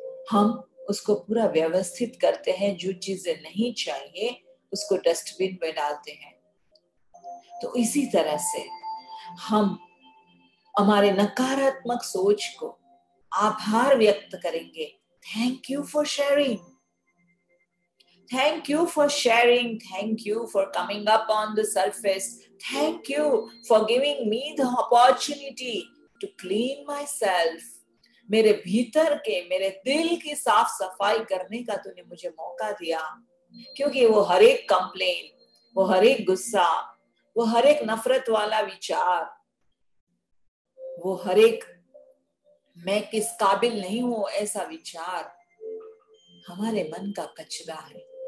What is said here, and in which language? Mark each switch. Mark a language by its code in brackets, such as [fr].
[hi] हम उसको पूरा व्यवस्थित करते हैं, जो चीजें नहीं चाहिए उसको डस्टबिन में डालते हैं। तो इसी तरह से हम हमारे नकारात्मक सोच को आभार व्यक्त करेंगे। [en] Thank you for sharing. Thank you for sharing. Thank you for coming up on the surface. Thank you for giving me the opportunity to clean myself. [hi] मेरे भीतर के, मेरे दिल की साफ सफाई करने का तूने मुझे मौका दिया, क्योंकि वो हर एक कंप्लेन, वो हर एक गुस्सा, वो हर एक नफरत वाला विचार, वो हर एक मैं किस काबिल नहीं हूं ऐसा विचार हमारे मन का कचरा है।